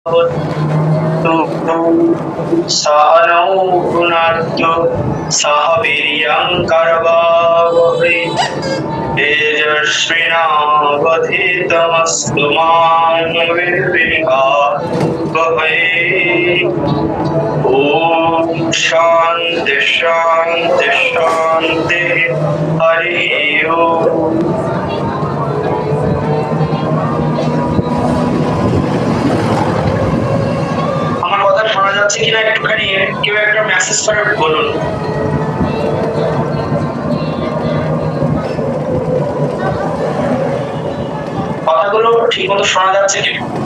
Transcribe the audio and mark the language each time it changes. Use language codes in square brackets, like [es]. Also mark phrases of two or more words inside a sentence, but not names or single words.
[sa] सहनौ भुनक्तु सह वीर्यं करवावहै तेजस्विनावधीतमस्तु मा विद्विषावहै। ओम शांति शांति शांति। हरि ओम। [bn] আমার কথা শোনা যাচ্ছে কিনা একটুখানি কেউ একটা মেসেজ করে বলুন। কথাগুলো ঠিক মতো শোনা যাচ্ছে কিনা?